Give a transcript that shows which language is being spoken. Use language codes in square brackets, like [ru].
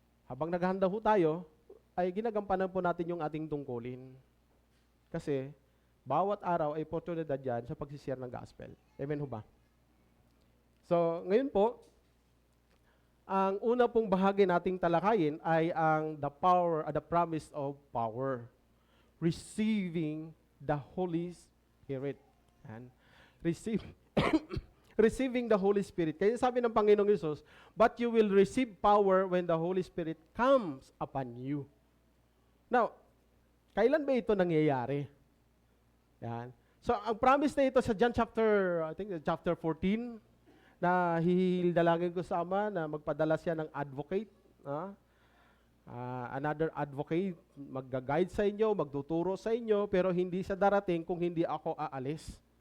[tl] Habang naghahanda po tayo, ay ginagampanan po natin yung ating tungkulin. Kasi, bawat araw ay oportunidad yan sa pagsishare ng gospel. Amen ho ba? So, ngayon po, ang una pong bahagi nating talakayin ay ang [en] the promise of power. Receiving the Holy Spirit. And receiving the Holy Spirit. [tl] Kaya sabi ng Panginoong Hesus, [en] but you will receive power when the Holy Spirit comes upon you. Now, [tl] Kailan ba ito nangyayari? Yan. So, ang promise na ito sa John chapter, I think chapter 14, na hihildalangin ko sa Ama na magpadala siya ng advocate. [en] Another advocate, [tl] mag-guide sa inyo, magtuturo sa inyo, pero hindi siya darating kung hindi ako aalis.